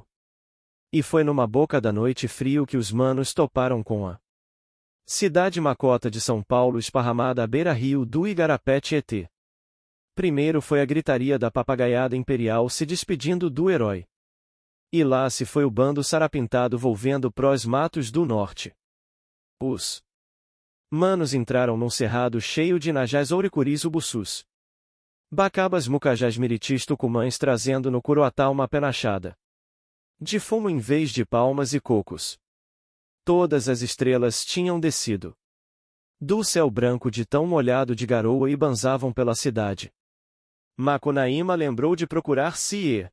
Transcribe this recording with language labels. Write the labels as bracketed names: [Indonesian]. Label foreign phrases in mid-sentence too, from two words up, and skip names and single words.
[Portuguese] E foi numa boca da noite frio que os manos toparam com a cidade macota de São Paulo esparramada à beira-rio do Igarapé Tietê. Primeiro foi a gritaria da papagaiada imperial se despedindo do herói. E lá se foi o bando sarapintado volvendo prós matos do norte. Os manos entraram num cerrado cheio de najás ouricuris ubuçus. Bacabas mucajás miritis tucumães trazendo no curuatá uma penachada de fumo em vez de palmas e cocos. Todas as estrelas tinham descido do céu branco de tão molhado de garoa e banzavam pela cidade. Macunaíma lembrou de procurar Cie.